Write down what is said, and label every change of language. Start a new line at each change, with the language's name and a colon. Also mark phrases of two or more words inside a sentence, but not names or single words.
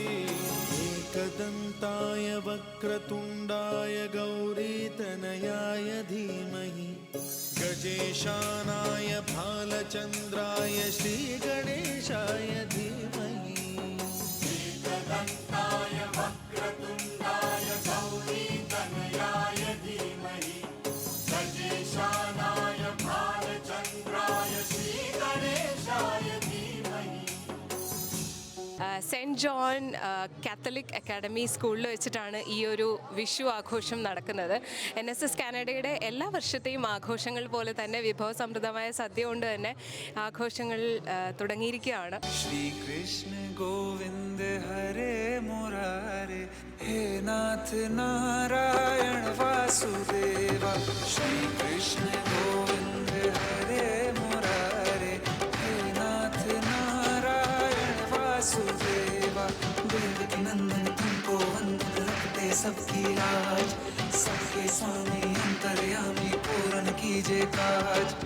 Sanskrit: एकदन्ताय वक्रतुण्डाय गौरीतनयाय धीमहि गजेशानाय भालचन्द्राय श्रीगणेशाय धीमहि एकदन्ताय वक्रतुण्डाय गौरीतनयाय धीमहि गजेशानाय भालचन्द्राय श्रीगणेशाय धीमहि.
Malayalam: സെൻറ്റ് ജോൺ കാത്തലിക് അക്കാഡമി സ്കൂളിൽ വെച്ചിട്ടാണ് ഈ ഒരു വിഷു ആഘോഷം നടക്കുന്നത്. NSS കാനഡയുടെ എല്ലാ വർഷത്തെയും ആഘോഷങ്ങൾ പോലെ തന്നെ വിഭവസമൃദ്ധമായ സദ്യ കൊണ്ട് തന്നെ ആഘോഷങ്ങൾ തുടങ്ങിയിരിക്കുകയാണ്.
Sanskrit: ശ്രീകൃഷ്ണ ഗോവിന്ദ ഹരേ മുരാരേ ഹേ നാഥ് നാരായണ വാസുദേവ ശ്രീകൃഷ്ണ ഗോവിന്ദ ഹരേ മുരാരേ ഹേ നാഥ് നാരായണ वासुदेव
Hindi: देवकी नंदन तुमको वंदन रखते सबकी लाज सबके स्वामी अंतर्यामी पूर्ण कीजे काज.